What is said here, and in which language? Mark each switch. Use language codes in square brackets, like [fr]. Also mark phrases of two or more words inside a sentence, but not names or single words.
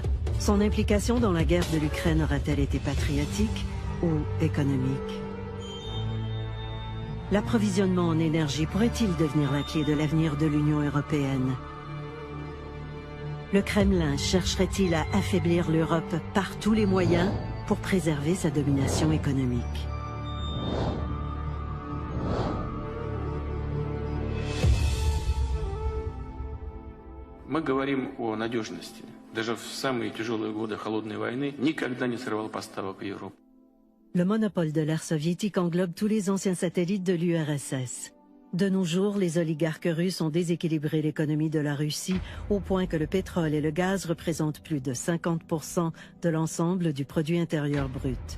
[fr] Son implication dans la guerre de l'Ukraine aura-t-elle été patriotique ou économique? L'approvisionnement en énergie pourrait-il devenir la clé de l'avenir de l'Union européenne? Le Kremlin chercherait-il à affaiblir l'Europe par tous les moyens pour préserver sa domination économique? [ru] Мы говорим о надежности. Даже в самые тяжелые годы холодной войны никогда не срывал поставок в Европу. [fr] Le monopole de l'ère soviétique englobe tous les anciens satellites de l'URSS. De nos jours, les oligarques russes ont déséquilibré l'économie de la Russie au point que le pétrole et le gaz représentent plus de 50% de l'ensemble du produit intérieur brut.